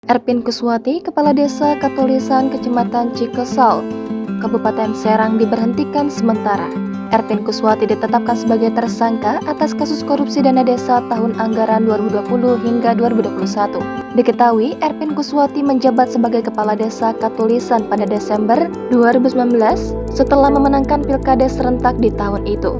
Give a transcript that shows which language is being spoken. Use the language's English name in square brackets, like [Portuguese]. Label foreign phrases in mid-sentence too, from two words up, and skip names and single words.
[Indonesian] Erpin Kuswati, Kepala Desa Katulisan Kecamatan Cikesal, Kabupaten Serang diberhentikan sementara. Erpin Kuswati ditetapkan sebagai tersangka atas kasus korupsi dana desa tahun anggaran 2020 hingga 2021. Diketahui, Erpin Kuswati menjabat sebagai Kepala Desa Katulisan pada Desember 2019 setelah memenangkan pilkada serentak di tahun itu.